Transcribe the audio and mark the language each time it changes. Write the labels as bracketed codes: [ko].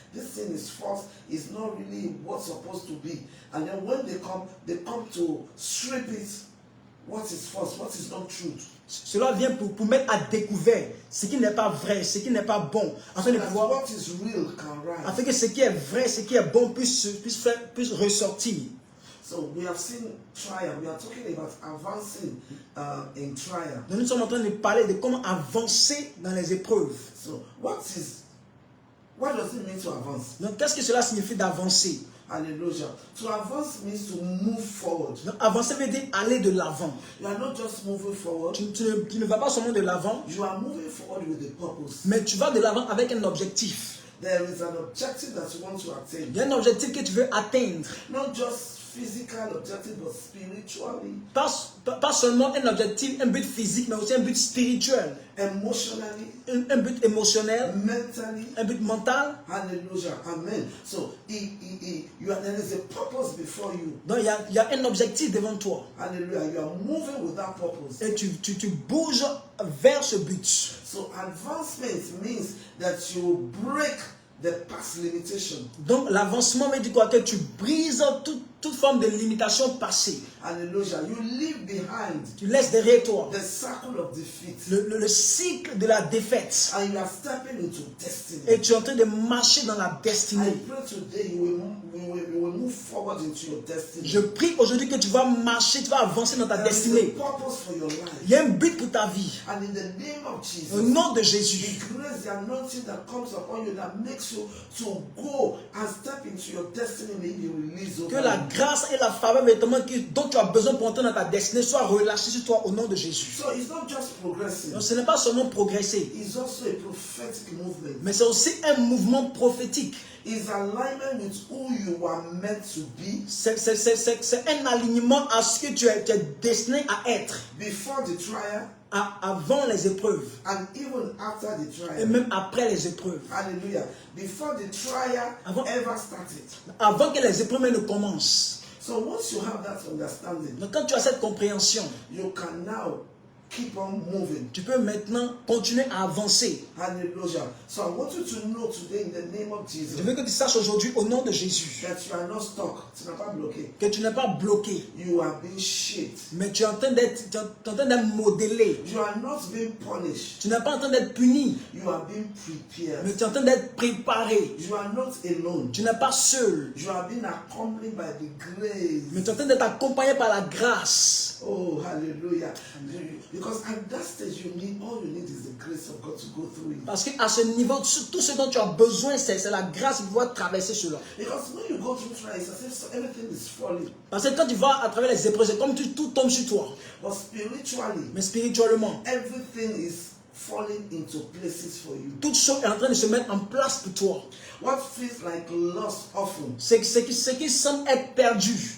[en] This thing is false, it's not really what's supposed to be. And then when they come to strip it, what is false, what is not truth. [fr] Cela vient pour mettre à découvert ce qui n'est pas vrai, ce qui n'est pas bon, afin de pouvoir, [en] what is real can rise. [fr] afin que ce qui est vrai, ce qui est bon puisse ressortir. [en] So we have seen trial. We are talking about advancing in trial. [fr] Donc nous sommes en train de parler de comment avancer dans les épreuves. [en] So what does it mean to advance? [fr] Donc qu'est-ce que cela signifie d'avancer? [en] Hallelujah. To advance means to move forward. [fr] Donc avancer veut dire aller de l'avant. [en] You are not just moving forward. [fr] Tu ne vas pas seulement de l'avant, [en] You are moving forward with a purpose. [fr] mais tu vas de l'avant avec un objectif. [en] There is an objective that you want to attain. [fr] Il y a un objectif que tu veux atteindre. [en] Not just physical objective, but spiritually. [fr] Pas Pas seulement un objectif, un but physique, mais aussi un but spirituel. [en] emotionally, [fr] Un but émotionnel, [en] mentally. [fr] un but mental. [en] Hallelujah. Amen. So there is a purpose before you. [fr] Donc il y a un objectif devant toi. [en] Hallelujah. You are moving with that purpose. [fr] Et tu bouges vers ce but. [en] So advancement means that you break the past limitation. [fr] Donc l'avancement veut dire quoi? Que tu brises toute forme de limitation passée. [en] Hallelujah. You leave behind [fr] Tu laisses derrière toi [en] the circle of defeat. [fr] le cycle de la défaite. [en] And you are stepping into destiny. [fr] Et tu es en train de marcher dans la [en] I [fr] destinée. [en] pray today you will move forward into your destiny. [fr] Je prie aujourd'hui que tu vas marcher, tu vas avancer dans ta [en] There is a [fr] destinée. [en] purpose for your life. [fr] Il y a un but pour ta vie. [en] And in the name of Jesus, [fr] Au nom de [en] the [fr] Jésus. [en] grace, the anointing that comes upon you that makes you to go and step into your destiny may be released over [fr] Que la [en] you. [fr] grâce et la faveur véritablement dont tu as besoin pour entrer dans ta destinée soient relâchées sur toi au nom de Jésus. [en] So it's not just progressing, [fr] Donc ce n'est pas seulement progresser, [en] it's also a prophetic movement. [fr] mais c'est aussi un mouvement prophétique. [en] It's alignment with who you are meant to be [fr] C'est un alignement à ce que tu es destiné à être [en] before the trial [fr] avant les épreuves [en] and even after the [fr] et [en] trial. [fr] même après les épreuves. [en] Hallelujah. Before the trial [fr] Avant- [en] ever started. [fr] Avant que les épreuves ne commencent. [en] So once you have that understanding, [fr] Donc quand tu as cette compréhension, [en] you can now keep on moving. [fr] tu peux maintenant continuer à avancer. [en] Hallelujah. So I want you to know today in the name of Jesus [fr] Je veux que tu saches aujourd'hui au nom de Jésus [en] that you are not stuck. [fr] Tu n'as pas bloqué. que tu n'es pas bloqué, [en] You are being shaped. [fr] mais tu es en train d'être modélé. [en] You are not being punished. [fr] Tu n'es pas en train d'être puni, [en] You are being [fr] mais [en] prepared. [fr] tu es en train d'être préparé. [en] You are not alone. [fr] Tu n'es pas seul, [en] You are being accompanied by the grace. [fr] mais tu es en train d'être accompagné par la grâce. [en] Oh, hallelujah. Because at that stage, all you need is the grace of God to go through it. [fr] Parce qu'à ce niveau, tout ce dont tu as besoin, c'est la grâce pour pouvoir traverser cela. [en] Because when you go through trials, it's as if everything is falling. [fr] Parce que quand tu vas à travers les épreuves, c'est comme tout tombe sur toi. [en] But spiritually, [fr] Mais spirituellement, [en] everything is falling into places for you. [fr] toute chose est en train de se mettre en place pour toi. [en] What feels like loss often, [fr] Ce qui semble être perdu,